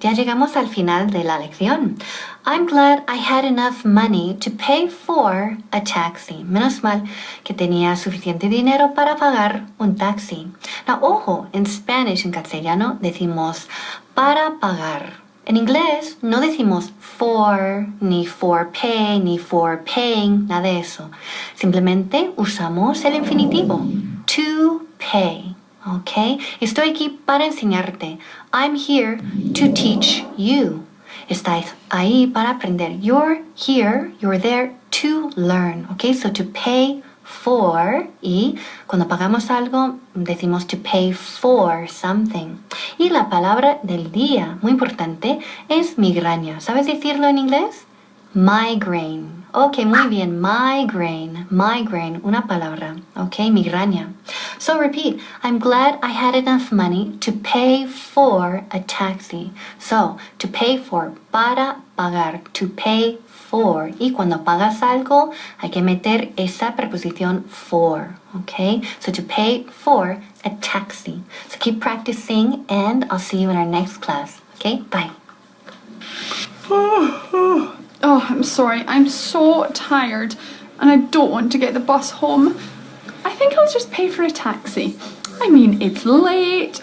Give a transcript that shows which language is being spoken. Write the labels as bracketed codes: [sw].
[es] Ya llegamos al final de la lección. [en] I'm glad I had enough money to pay for a taxi. [es] Menos mal que tenía suficiente dinero para pagar un taxi. [en] Now, [es] ojo, [en] in Spanish, [es] en castellano, decimos para pagar. En inglés no decimos for, ni for pay, ni for paying, nada de eso. Simplemente usamos el infinitivo, [en] to pay. [es] ¿Ok? Estoy aquí para enseñarte. [en] I'm here to teach you. [es] Estás ahí para aprender. [en] You're here, you're there to learn. ¿Ok? So to pay for, [es] y cuando pagamos algo decimos [en] to pay for something. [es] Y la palabra del día, muy importante, es migraña. ¿Sabes decirlo en inglés? [en] Migraine. Ok, [es] muy bien. [en] Migraine. [es] Migraine, una palabra. Ok, migraña. [en] So repeat. I'm glad I had enough money to pay for a taxi. So, to pay for, [es] para pagar. [en] To pay for. [es] Y cuando pagas algo, hay que meter esa preposición for. [en] Ok, so to pay for a taxi. So keep practicing and I'll see you in our next class. Okay, bye. Oh, I'm sorry. I'm so tired and I don't want to get the bus home. I think I'll just pay for a taxi. I mean, it's late.